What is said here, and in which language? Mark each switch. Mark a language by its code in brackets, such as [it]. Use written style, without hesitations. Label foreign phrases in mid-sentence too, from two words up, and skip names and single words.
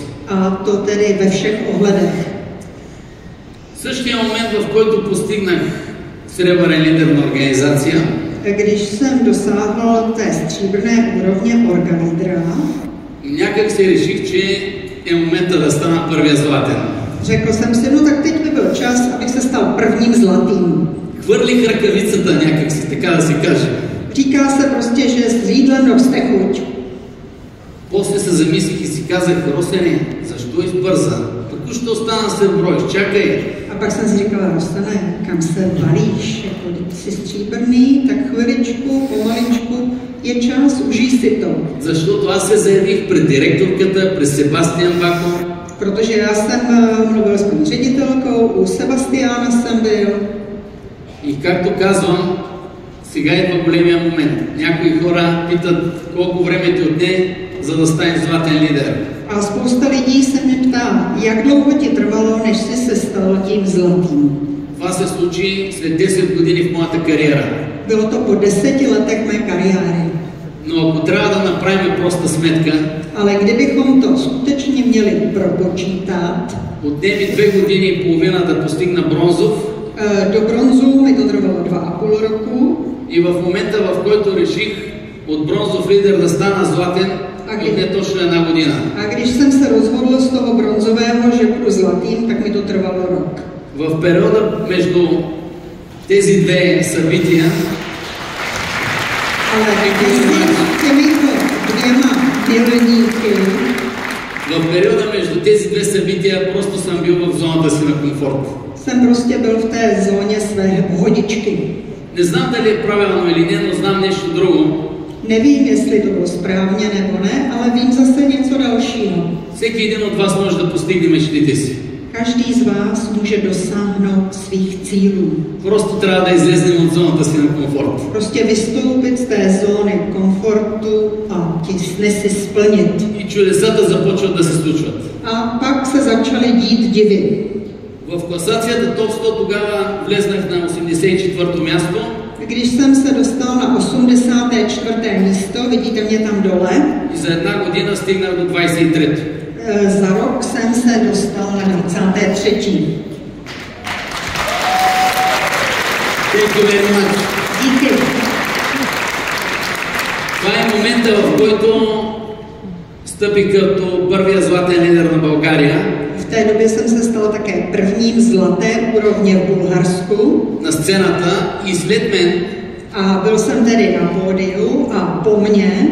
[cs] A to tedy ve všech ohledech. [bg] В същия момент, в който постигнах сребърен лидер на организация, [cs] Když jsem dosáhl té stříbrné úrovně orgalídra, [bg] някак се реших, че е момента да стана първия златен. [cs] řekl jsem si, no tak teď by byl čas, abych se stal prvním zlatým. [bg] Хвърлих ръкавицата някак си, така да се каже. [cs] Říká se prostě, že s jídlem roste chuť. [bg] После се замислих и си казах, Росене, защо избърза? Току-що стана сребро, изчакай. [cs] A pak jsem si říkala, Rostane, kam se valíš? Jako, když jsi stříbrný, tak chviličku, pomaličku, je čas, užij si to. [bg] Защото аз се заявих пред директорката, пред Себастиан Баков. [cs] Protože já jsem mluvil s paní ředitelkou, u Sebastiána jsem byl. [bg] И както казвам, сега идва големия момент. Някои хора питат колко време ти отне, за да станеш златен лидер. [cs] A spousta lidí se mě ptá, jak dlouho ti trvalo, než jsi se stal tím zlatým. [bg] Това се случи след 10 години в моята кариера. [cs] Bylo to po 10 letech mé kariéry. [bg] Но ако трябва да направим проста сметка, [cs] Ale kdybychom to skutečně měli propočítat, [bg] отне ми 2 години и половина да постигна бронзов. [cs] do bronzu mi to trvalo 2,5 roku. [bg] И в момента, в който реших от бронзов лидер да стана златен, отне точно 1 година. [cs] A když jsem se rozhodl z toho bronzového, že budu zlatým, tak mi to trvalo rok. [bg] В периода между тези две събития, [cs] Ale těmito dvěma milníky, [bg] в периода между тези две събития просто съм бил в зоната си на комфорт. [cs] jsem prostě byl v té zóně své pohodičky. [bg] Не знам дали е правилно или не, но знам нещо друго. [cs] Nevím, jestli to bylo správně nebo ne, ale vím zase něco dalšího. [bg] Всеки един от вас може да постигне мечтите си. [cs] Každý z vás může dosáhnout svých cílů. [bg] Просто трябва да излезем от зоната си на комфорт. [cs] Prostě vystoupit z té zóny komfortu a ti sny si splnit. [bg] И чудесата започват да се случват. [cs] A pak se začaly dít divy. [bg] В класацията топ 100 тогава влезнах на 84-то място. [cs] Když jsem se dostal na 84. místo, vidíte mě tam dole, [bg] И за 1 година стигнах до 23-то. [cs] za rok jsem se dostal na 23. [en] Thank you very much. [cs] Díky. [bg] Това е момента, в който стъпих като първия златен лидер на България. [cs] V té době jsem se stal také prvním zlaté úrovně v Bulharsku. [bg] На сцената и след мен [cs] A byl jsem tedy na pódiu a po mně